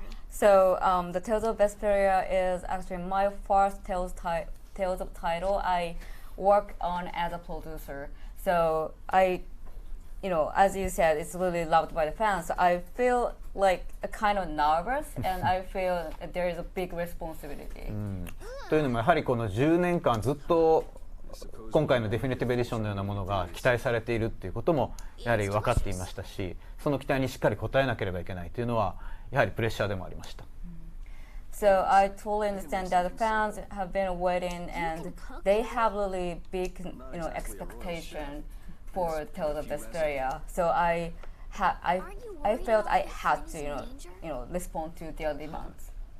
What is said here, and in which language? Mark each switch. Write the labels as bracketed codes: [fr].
[en] So the Tales of Vesperia is actually my first Tales of title I work on as a producer. So as you said, it's really loved by the fans. So I feel like kind of nervous, and I feel there is a big responsibility. [ja] というのもやはりこの10年間ずっと今回のデフィニティブエディションのようなものが期待されているっていうこともやはり分かっていましたし、その期待にしっかり応えなければいけないというのはやはりプレッシャーでもありました。 [en] So I totally understand that the fans have been waiting, and they have really big, expectation for Tales of Vesperia. So I felt I had to, respond to their demands.